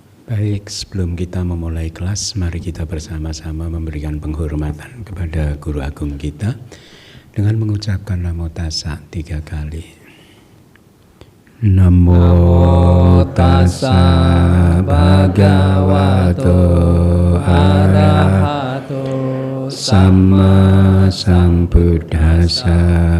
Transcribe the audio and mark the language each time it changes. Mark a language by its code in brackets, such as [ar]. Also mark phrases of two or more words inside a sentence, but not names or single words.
[id] Baik, sebelum kita memulai kelas, mari kita bersama-sama memberikan penghormatan kepada Guru Agung kita dengan mengucapkan [pi] Namo Tassa [id] 3 kali. [pi] Namo Tassa Bhagavato Arahato Sama Sambuddhassa.